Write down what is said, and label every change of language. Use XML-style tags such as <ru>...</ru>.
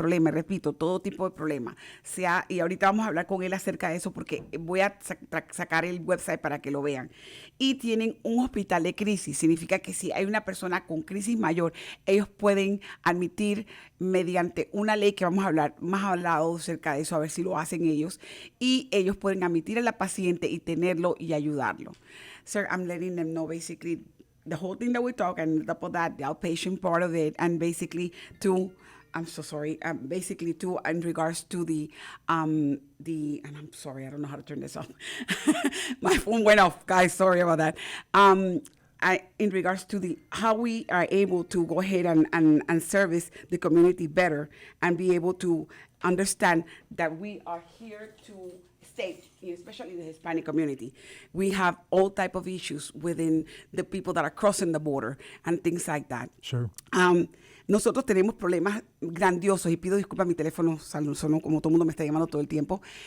<es>Repito, todo tipo de problema. Y ahorita vamos a hablar con él acerca de eso porque voy a sacar el website para que lo vean. Y tienen un hospital de crisis. Significa que si hay una persona con crisis mayor, ellos pueden admitir mediante una ley que vamos a hablar, más hablado acerca de eso, a ver si lo hacen ellos. Y ellos pueden admitir a la paciente y tenerlo y ayudarlo.</es> <en>Sir, I'm letting them know basically the whole thing that we talk, and on top of that, the outpatient part of it, and basically I'm so sorry. Basically, too, in regards to and I'm sorry, I don't know how to turn this off. My phone went off, guys. Sorry about that. In regards to how we are able to go ahead and service the community better and be able to understand that we are here to stay, especially the Hispanic community. We have all type of issues within the people that are crossing the border and things like that. Sure.</en> <es>Nosotros tenemos problemas grandiosos, y pido disculpas, mi teléfono sonó como todo el mundo me está llamando todo el tiempo.</es>